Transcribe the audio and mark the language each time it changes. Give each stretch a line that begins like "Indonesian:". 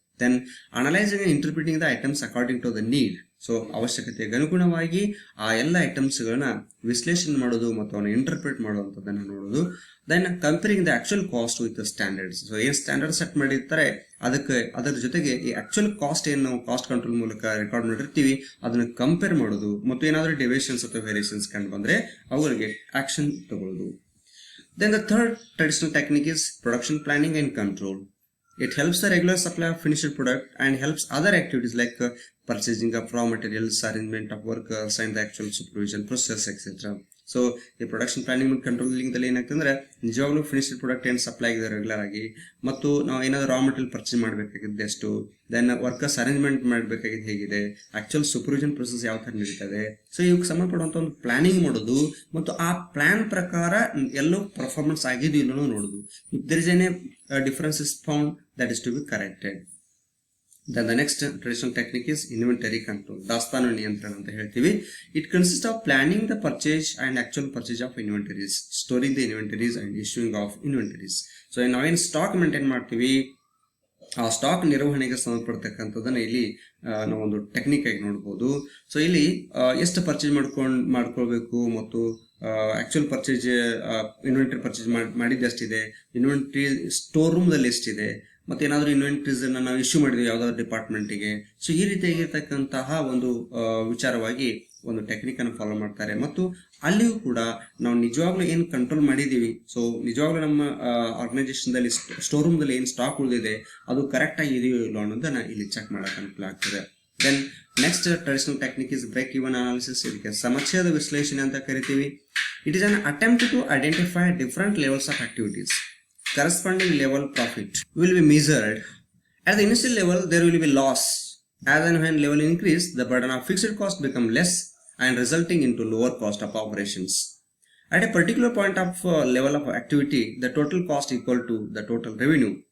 English: Then analysing and interpreting the items according to the need.
Kannada: So ಅವಶ್ಯಕತೆಗೆ ಅನುಗುಣವಾಗಿ ಆ ಎಲ್ಲ ಐಟಮ್ಸ್ಗಳನ್ನ ವಿಶ್ಲೇಷಣೆ ಮಾಡೋದು ಮತ್ತು ಅವನ್ನ ಇಂಟರ್ಪ್ರಿಟ್ ಮಾಡುವಂಥದ್ದನ್ನು ನೋಡೋದು.
English: Then comparing the actual cost with standards.
Kannada: So ಏನ್ ಸ್ಟ್ಯಾಂಡರ್ಡ್ ಸೆಟ್ ಮಾಡಿರ್ತಾರೆ ಅದರ ಜೊತೆಗೆ ಈ ಆಕ್ಚುಯಲ್ ಕಾಸ್ಟ್ ಏನು ನಾವು ಕಾಸ್ಟ್ ಕಂಟ್ರೋಲ್ ಮೂಲಕ ರೆಕಾರ್ಡ್ ಮಾಡಿರ್ತೀವಿ ಅದನ್ನ ಕಂಪೇರ್ ಮಾಡೋದು ಮತ್ತು ಏನಾದರೂ ಡೆವಿಯೇಷನ್ಸ್ ಅಥವಾ ವೇರಿಯೇಷನ್ಸ್ ಕಂಡು ಬಂದ್ರೆ ಅವುಗಳಿಗೆ ಆಕ್ಷನ್ ತಗೊಳ್ಳೋದು.
English: Then the third traditional technique is production planning and control. It helps the regular supply of finished product and helps other activities like purchasing of raw materials, arrangement of workers, and the actual supervision process, etc.
Kannada: So ಈ production planning ಮತ್ತು ಕಂಟ್ರೋಲಿಂಗ್ದಲ್ಲಿ ಏನಾಗ್ತಂದ್ರೆ ನಿಜವಾಗ್ಲೂ finished product ಏನು supply ಆಗಿದೆ regular ಆಗಿ, ಮತ್ತು ನಾವು ಏನಾದ್ರು raw material purchase ಮಾಡಬೇಕಾಗಿದ್ದು ಎಷ್ಟು, ದೆನ್ ವರ್ಕರ್ಸ್ ಅರೇಂಜ್ಮೆಂಟ್ ಮಾಡಬೇಕಾಗಿದ್ದು ಹೇಗಿದೆ, ಆಕ್ಚುಯಲ್ ಸೂಪರ್ವಿಷನ್ ಪ್ರೊಸೆಸ್ ಯಾವ ಥರ ನಡೀತದೆ. ಸೊ ಇವಕ್ಕೆ ಸಂಬಂಧಪಡುವಂಥ ಒಂದು ಪ್ಲಾನಿಂಗ್ ಮಾಡೋದು ಮತ್ತು ಆ ಪ್ಲಾನ್ ಪ್ರಕಾರ ಎಲ್ಲೋ ಪರ್ಫಾರ್ಮೆನ್ಸ್ ಆಗಿದೆಯೋ ಇಲ್ಲೋ ನೋಡೋದು.
English: If there is any difference is found that is to be corrected. Then the next traditional technique is inventory control.
Kannada: ದಾಸ್ತಾನು ನಿಯಂತ್ರಣ ಅಂತ ಹೇಳ್ತೀವಿ.
English: It consists of planning the purchase and actual purchase of inventories, storing the inventories and issuing of inventories.
Kannada: So ನಾವೇನು stock maintain ಮಾಡ್ತೀವಿ ಆ stock ನಿರ್ವಹಣೆಗೆ ಸಂಬಂಧಪಡ್ತಕ್ಕಂಥದ್ದನ್ನ ಇಲ್ಲಿ ನಾವೊಂದು ಟೆಕ್ನಿಕ್ ಆಗಿ ನೋಡ್ಬೋದು. ಸೊ ಇಲ್ಲಿ ಎಷ್ಟು ಪರ್ಚೇಸ್ ಮಾಡ್ಕೊಳ್ಬೇಕು ಮತ್ತು ಆಕ್ಚುಯಲ್ ಪರ್ಚೇಸ್ ಇನ್ವೆಂಟರಿ ಪರ್ಚೇಸ್ ಮಾಡಿದ್ದು ಎಷ್ಟಿದೆ, ಇನ್ವೆಂಟರಿ ಸ್ಟೋರ್ ರೂಮ್ದಲ್ಲಿ ಎಷ್ಟಿದೆ, ಮತ್ತೆ ಏನಾದರೂ ಇನ್ವೆಂಟ್ರೀಸ್ ನಾವು ಇಶ್ಯೂ ಮಾಡಿದ್ವಿ ಯಾವ್ದಾದ್ರು ಡಿಪಾರ್ಟ್ಮೆಂಟಿಗೆ. ಸೊ ಈ ರೀತಿಯಾಗಿರ್ತಕ್ಕಂತಹ ಒಂದು ವಿಚಾರವಾಗಿ ಒಂದು ಟೆಕ್ನಿಕ್ ಅನ್ನು ಫಾಲೋ ಮಾಡ್ತಾರೆ. ಮತ್ತು ಅಲ್ಲಿಯೂ ಕೂಡ ನಾವು ನಿಜವಾಗ್ಲೂ ಏನು ಕಂಟ್ರೋಲ್ ಮಾಡಿದೀವಿ, ಸೊ ನಿಜವಾಗ್ಲೂ ನಮ್ಮ ಆರ್ಗನೈಸೇಷನ್ದಲ್ಲಿ ಸ್ಟೋರ್ ರೂಮ್ದಲ್ಲಿ ಏನು ಸ್ಟಾಕ್ ಉಳಿದಿದೆ ಅದು ಕರೆಕ್ಟ್ ಆಗಿ ಇದೆಯೋ ಇಲ್ಲೋ ಅನ್ನೋದನ್ನ ಇಲ್ಲಿ ಚೆಕ್ ಮಾಡಕ್ಕೆ ಅನುಕೂಲ ಆಗ್ತದೆ.
English: Then next traditional technique is break even analysis.
Kannada: ಇದಕ್ಕೆ ಸಮಚ್ಛೇದ ವಿಶ್ಲೇಷಣೆ ಅಂತ ಕರಿತೀವಿ.
English: It is an attempt to identify different levels of activities. Corresponding level profit will be measured. At the initial level there will be loss. As and when level increase, the burden of fixed cost become less and resulting into lower cost of operations. At a particular point of level of activity, the total cost equal to the total revenue.